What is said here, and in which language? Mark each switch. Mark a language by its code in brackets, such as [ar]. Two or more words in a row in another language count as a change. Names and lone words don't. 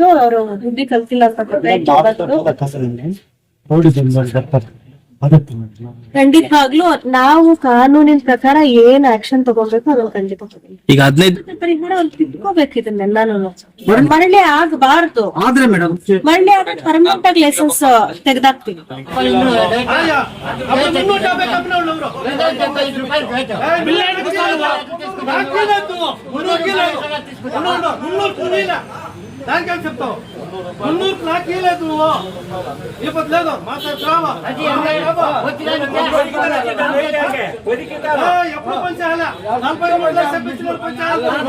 [kn] ಅವರು ಬುದ್ಧಿ ಕಲ್ತಿಲ್ಲ ಅಂತ ಖಂಡಿತವಾಗ್ಲೂ ನಾವು ಕಾನೂನಿನ ಪ್ರಕಾರ ಏನ್ ಆಕ್ಷನ್ ತಗೋಬೇಕು ಅದನ್ನ ಖಂಡಿತ ಈಗ 15 ಪರಿಹಾರ ಅವ್ರು ತಿದ್ಕೋಬೇಕು. ಇದನ್ನೆಲ್ಲಾನು ಮರಳಿ ಆಗಬಾರ್ದು. ಆದ್ರೆ ಮೇಡಮ್ ಮರಳಿ ಆದ್ರೆ ಪರ್ಮನೆಂಟ್ ಆಗಿ ಲೈಸೆನ್ಸ್ ತೆಗೆದಾಕ್ತೀವಿ. [te] దానికేం చెప్తావు 300 నాకు ఇవ్వలేదు నువ్వు ఇవ్వలేదు మాట్లాడుతున్నావా ఎప్పుడు పంచాల 43 లక్షలు పెంచిన పంచాలి